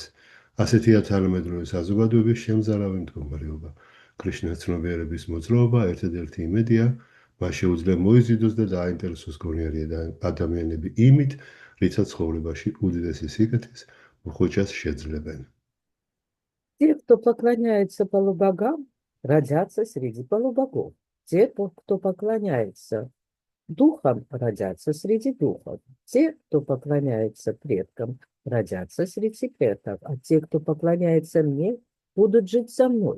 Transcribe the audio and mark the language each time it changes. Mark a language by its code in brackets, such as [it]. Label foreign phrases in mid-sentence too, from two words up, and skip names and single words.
[ka] ასეთია თანამედროვე საზოგადოების შემზარავი მდგომარეობა. კრიშნას ცნობიერების მოძრაობა ერთადერთი იმედია, მას შეუძლია მოიზიდოს და დააინტერესოს გონიერი ადამიანები იმით, რითაც ცხოვრებაში უდიდესი სიკეთის უხოჭას შეძლებენ. [ru] Те, кто поклоняется полубогам, родятся среди полубогов. Те, кто поклоняется духам, родятся среди духов. Те, кто поклоняется предкам, родятся среди предков. А те, кто поклоняется мне, будут жить со мной.